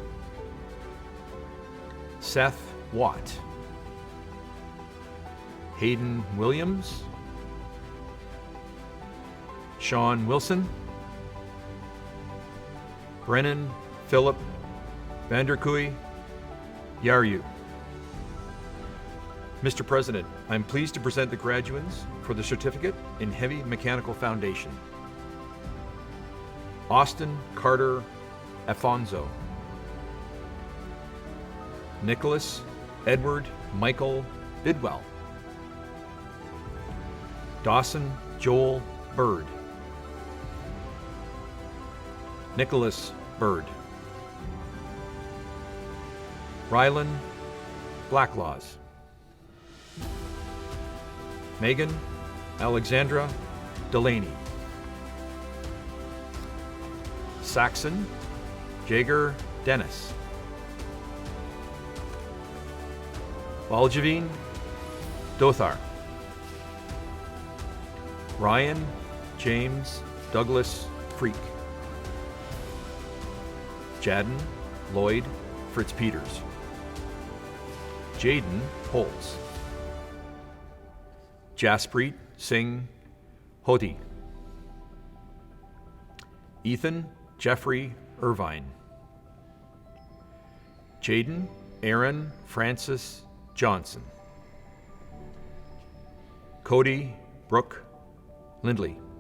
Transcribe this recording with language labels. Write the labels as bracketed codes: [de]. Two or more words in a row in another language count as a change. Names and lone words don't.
[en] Seth Watt. Hayden Williams. Sean Wilson. Brennan Philip Vanderkooy Yaryu. Mr. President, I'm pleased to present the graduates for the certificate in Heavy Mechanical Foundation. Austin Carter Afonso. Nicholas Edward Michael Bidwell. Dawson Joel Bird. Nicholas Bird. Rylan Blacklaws. Megan Alexandra Delaney. Saxon Jager Dennis. Valjavine Dothar. Ryan James Douglas Freak. Jadden Lloyd Fritz Peters. Jaden Holtz. Jaspreet Singh Hoti. Ethan Jeffrey Irvine. Jaden Aaron Francis Johnson. Cody Brooke Lindley.